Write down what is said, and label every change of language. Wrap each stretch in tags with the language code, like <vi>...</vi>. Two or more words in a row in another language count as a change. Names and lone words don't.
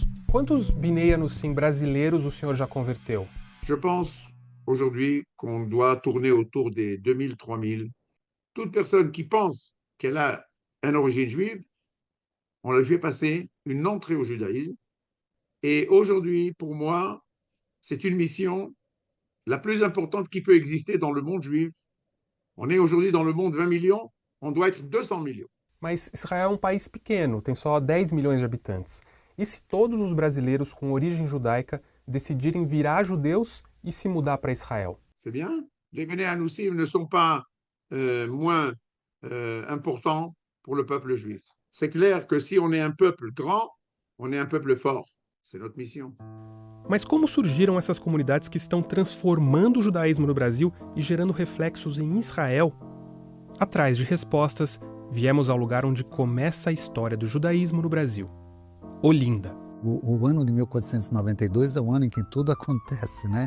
<pt>Quantos Bnei Anussim brasileiros o senhor já converteu?</pt> <fr>Je pense aujourd'hui qu'on doit tourner autour de 2000, 3000. Toute personne qui pense qu'elle a une origine juive, on la fait passer une entrée au judaïsme. Et aujourd'hui, pour moi, c'est une mission la plus importante qui peut exister dans le monde juif. On est aujourd'hui dans le monde 20 millions, on doit être 200 millions.</fr> <pt>Mas Israel é um país pequeno, tem só 10 milhões de habitantes. E se todos os brasileiros com origem judaica decidirem virar judeus e se mudar para Israel?</pt> <fr>C'est bien. Les Bnei Anussim ne sont pas moins importants pour le peuple juif. C'est clair que si on est un peuple grand, on est un peuple fort. C'est notre mission.</fr> <pt>Mas como surgiram essas comunidades que estão transformando o judaísmo no Brasil e gerando reflexos em Israel? Atrás de respostas, viemos ao lugar onde começa a história do judaísmo no Brasil, Olinda. O ano de 1492 é o ano em que tudo acontece, né?</pt>